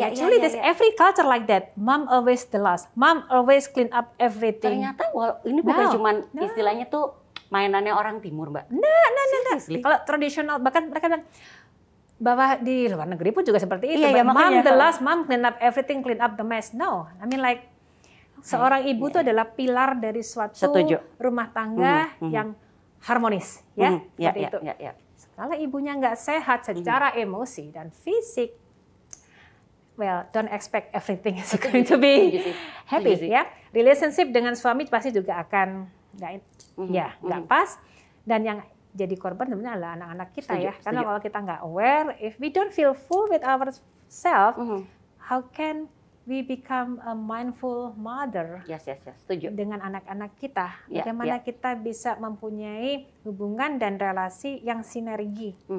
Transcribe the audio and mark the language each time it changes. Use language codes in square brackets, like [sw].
[en] Actually, there's every culture like that. Mom always the last. Mom always clean up everything. [id] Ternyata ini bukan cuma istilahnya tuh mainannya orang timur, Mbak. Nah. Kalau tradisional, bahkan mereka bilang bahwa di luar negeri pun juga seperti itu. [en] Mom the last, mom clean up everything, clean up the mess. No, I mean like [id] seorang ibu itu adalah pilar dari suatu rumah tangga yang harmonis, ya. Seperti itu. Kalau ibunya nggak sehat secara emosi dan fisik, [en] well, don't expect everything is going to be happy, [id] ya. Relationship dengan suami pasti juga akan nggak pas. Dan yang jadi korban sebenarnya adalah anak-anak kita ya. Karena kalau kita nggak aware, [en] if we don't feel full with ourselves, how can we become a mindful mother? [id] Yes. Setuju. Dengan anak-anak kita, bagaimana kita bisa mempunyai hubungan dan relasi yang sinergi.